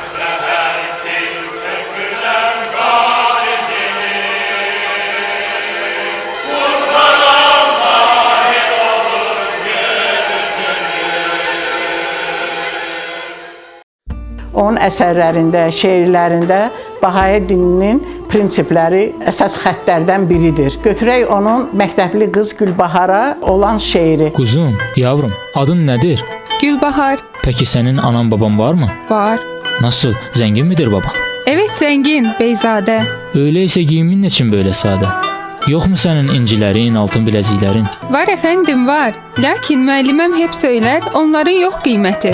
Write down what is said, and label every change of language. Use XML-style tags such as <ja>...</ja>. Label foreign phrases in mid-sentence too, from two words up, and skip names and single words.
<az>Onun əsərlərində, şeirlərində Bahayi dininin prinsipləri əsas xəttlərdən biridir. Götürək onun Məktəbli qız Gülbahara olan şeiri. Quzum, yavrum, adın nədir? Gülbahar.</az> <tr>Peki senin anan baban var mı? Var. Nasıl, zengin midir baban? Evet zengin, beyzade. Öyleyse giyimin için böyle sade? Yok mu senin incilerin, altın bileziklerin? Var efendim var. Lakin müəlliməm hep söyler, onların yok kıymeti.</tr>